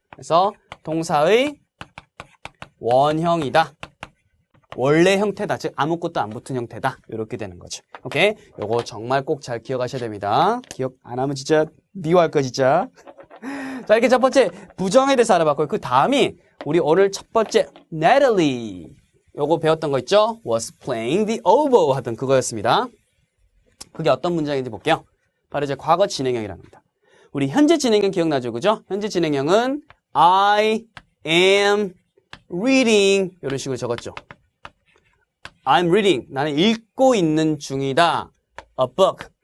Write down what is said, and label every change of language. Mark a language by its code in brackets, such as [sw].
[ko] 그래서 동사의 원형이다. 원래 형태다. 즉 아무것도 안 붙은 형태다. 이렇게 되는 거죠. 오케이? 요거 정말 꼭 잘 기억하셔야 됩니다. 기억 안 하면 진짜 미워할 거 진짜. 자, 이렇게 첫 번째 부정에 대해서 알아봤고요. 그 다음이 우리 오늘 첫 번째 Natalie. 요거 배웠던 거 있죠? [en] was playing the oboe 하던 그거였습니다. [ko] 그게 어떤 문장인지 볼게요. 바로 이제 과거 진행형이라는 겁니다. 우리 현재 진행형 기억나죠? 그죠? 현재 진행형은 I am reading 이런 식으로 적었죠. I'm reading. 나는 읽고 있는 중이다. A book.